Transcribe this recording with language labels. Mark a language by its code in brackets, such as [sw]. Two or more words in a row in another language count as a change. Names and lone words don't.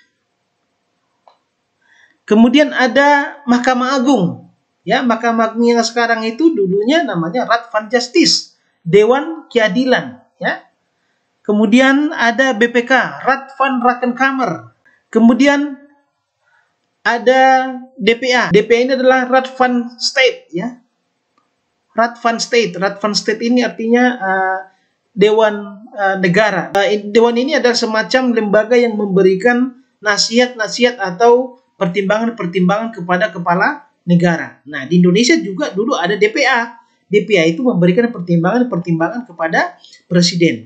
[id] Kemudian ada Mahkamah Agung, ya, Mahkamah Agung yang sekarang itu dulunya namanya Raad van Justice, Dewan Keadilan, ya. Kemudian ada BPK, Raad van Rekenkamer. Kemudian ada DPA. DPA ini adalah Raad van State, ya. Raad van State. Raad van State ini artinya Dewan Negara. Dewan ini adalah semacam lembaga yang memberikan nasihat-nasihat atau pertimbangan-pertimbangan kepada kepala negara. Nah, di Indonesia juga dulu ada DPA. DPA itu memberikan pertimbangan-pertimbangan kepada presiden.